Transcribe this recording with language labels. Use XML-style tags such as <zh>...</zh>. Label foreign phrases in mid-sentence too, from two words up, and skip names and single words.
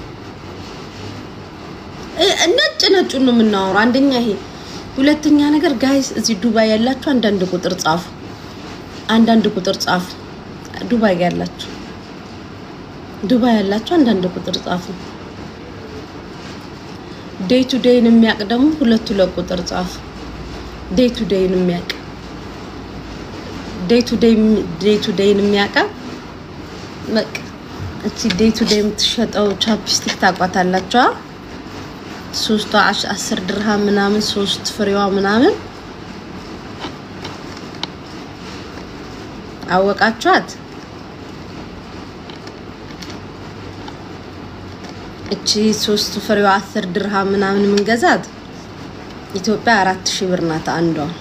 <am>ነጭ ነው የምናወራው አንደኛ ይሄ ሁለተኛ ነገር ጋይስ እዚህ ዱባይ ያላችሁ አንዳንድ ቁጥር ጻፉ ዱባይ ያላችሁ አንዳንድ ቁጥር ጻፉ</am> <en>day to day</en> <am>የሚያቀደሙ ሁለት ቁጥር ጻፉ</am> <en>day to day</en> <am>የሚያቀ</am> <en>day to day</en> <am>የሚያቀ በቃ እቺ</am> <en>day to day</en> <am>የምትሸጠው ቻፕስቲክ ታቋታላችሁ 10 ድርሃም ምናምን 3 ፍሬዋ ምናምን አወቃችኋት እቺ 3 ፍሬዋ 10 ድርሃም ምናምን ምን ገዛት ኢትዮጵያ 4000 ብር ናት አንዷ</am>